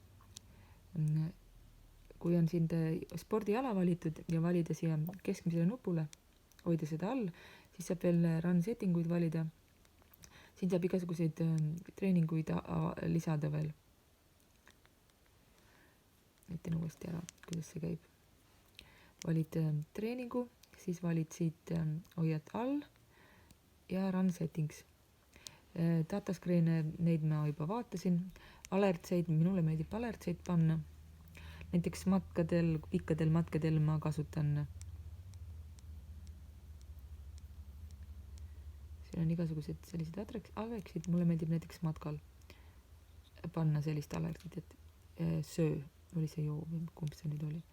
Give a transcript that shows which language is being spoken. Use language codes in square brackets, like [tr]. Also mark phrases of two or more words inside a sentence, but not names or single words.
[et] Kui on siin spordiala valitud ja valida siia keskmisele nupule, hoida seda all, siis saab veel [en] run settinguid [et] valida. Siin saab igasuguseid treeninguid lisada veel. Näitan uuesti ära, kuidas see käib. Valid treeningu, siis valid siit hoiad all ja [en] run settings. Data screen'e, [et] neid ma juba vaatasin. Alertseid, minule meeldib alertseid panna. Näiteks pikkadel matkadel ma kasutan. Siin on igasugused sellised alertsid. Mulle meeldib näiteks matkal panna sellist alertit, et söö, oli see joo, kumb see nüüd oli?